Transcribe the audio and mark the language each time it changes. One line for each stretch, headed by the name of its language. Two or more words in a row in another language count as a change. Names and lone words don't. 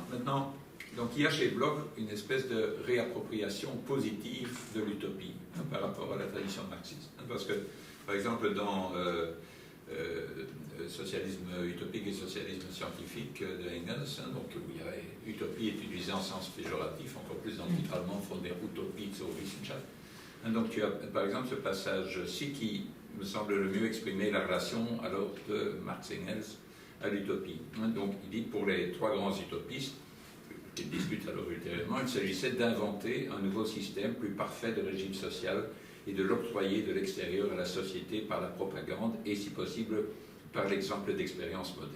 French: Maintenant, donc il y a chez Bloch une espèce de réappropriation positive de l'utopie par rapport à la tradition marxiste. Parce que, par exemple, dans socialisme utopique et socialisme scientifique de Engels, donc où il y a utopie est utilisé en sens péjoratif, encore plus dans le titre allemand,
German: von der Utopie zur Wissenschaft.
French: Donc tu as par exemple ce passage-ci qui me semble le mieux exprimer la relation alors de Marx et Engels à l'utopie. Donc il dit pour les trois grands utopistes, ils discutent alors ultérieurement, il s'agissait d'inventer un nouveau système plus parfait de régime social et de l'octroyer de l'extérieur à la société par la propagande et si possible par l'exemple d'expériences modernes.